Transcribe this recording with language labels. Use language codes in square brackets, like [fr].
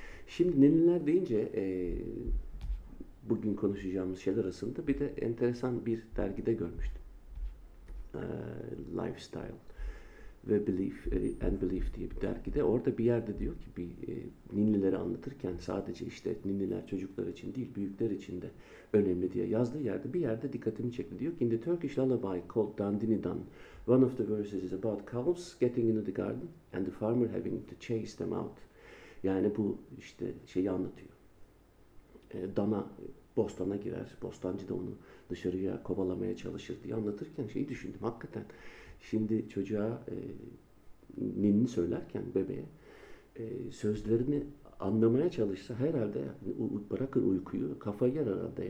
[tr] Şimdi ninniler deyince bugün konuşacağımız şeyler arasında bir de enteresan bir dergide görmüştüm. Lifestyle ve Belief and Belief diye bir dergide. Orada bir yerde diyor ki bir ninnileri anlatırken sadece işte ninniler çocuklar için değil büyükler için de önemli diye yazdığı yerde bir yerde dikkatimi çekti. Diyor ki [en] in the Turkish lullaby called Dandinidan, one of the verses is about cows getting into the garden and the farmer having to chase them out. [tr] Yani bu işte şeyi anlatıyor. Dana bostana girer, bostancı da onu dışarıya kovalamaya çalışır diye anlatırken şeyi düşündüm. Hakikaten şimdi çocuğa ninni söylerken bebeğe sözlerini anlamaya çalışsa herhalde bırakır uykuyu, kafayı yer herhalde.